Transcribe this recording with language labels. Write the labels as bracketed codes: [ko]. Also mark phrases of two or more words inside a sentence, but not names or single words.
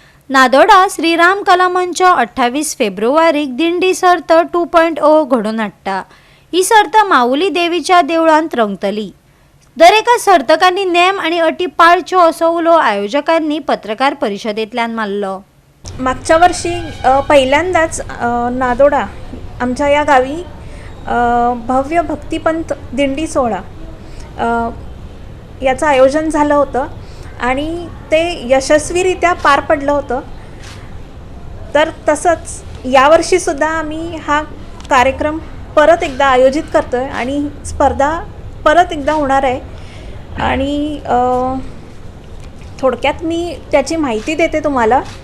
[kok] नादोडा श्रीराम कला मंच 28 फेब्रुवारीक दिंडी सर्त 2.0 घडोवन हाडटा। ही सर्त माऊली देवीच्या देवळांत रंगतली। दर एका सर्तकांनी नेम आणि अटी पाळच्यो असो उलो आयोजकांनी पत्रकार परिशदेंतल्यान मारलो। [mr] मागच्या वर्षी पहिल्यांदाच नादोडा आमच्या या गावी भव्य भक्तिपंथ दिंडी सोहळा याचं आयोजन झालं होतं आणि ते यशस्वीरित्या पार पडलं होतं। तर तसंच यावर्षीसुद्धा आम्ही हा कार्यक्रम परत एकदा आयोजित करतो आहे आणि स्पर्धा परत एकदा होणार आहे आणि थोडक्यात मी त्याची माहिती देते तुम्हाला।